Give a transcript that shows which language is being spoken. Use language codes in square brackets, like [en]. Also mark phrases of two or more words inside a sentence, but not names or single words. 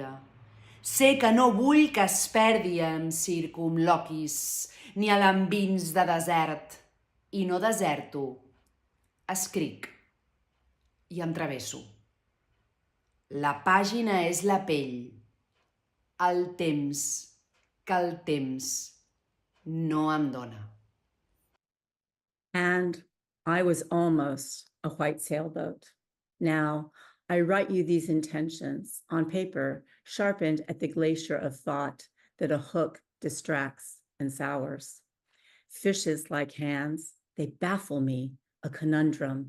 [ca] Sé que no vull que es perdi en circumloquis ni a l'envins de desert. I no deserto. Escric. I em travesso. La pàgina és la pell. El temps que el temps no em dona. [en] And I was almost a white sailboat. Now, I write you these intentions on paper, sharpened at the glacier of thought that a hook distracts and sours. Fishes like hands, they baffle me, a conundrum.